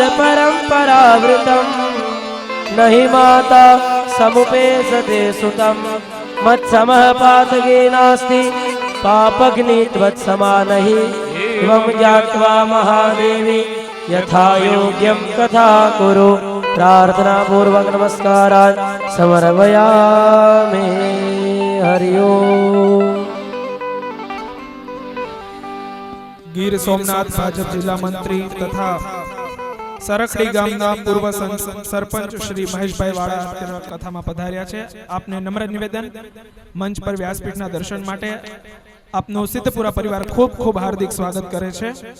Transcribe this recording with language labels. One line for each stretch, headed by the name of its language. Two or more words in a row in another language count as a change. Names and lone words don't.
Sanskrit: परम्परावृतम् नहि माता समुपेसते सुतम् मत्समः पातके नास्ति पापग्नित्वत्समा नहि एवं ज्ञात्वा महादेवी यथा योग्यं कथा कुरु प्रार्थना पूर्वक नमस्कारान् समर्पयामि हरि ओम।
Gujarati: ગીર સોમનાથ ભાજપ જિલ્લા મંત્રી તથા સરખડી ગામના પૂર્વ સરપંચ શ્રી મહેશભાઈ વાળા અત્યારે કથામાં પધાર્યા છે. આપને નમ્ર નિવેદન, મંચ પર વ્યાસપીઠના દર્શન માટે આપનો સિદ્ધપુરા પરિવાર ખૂબ ખૂબ હાર્દિક સ્વાગત કરે છે.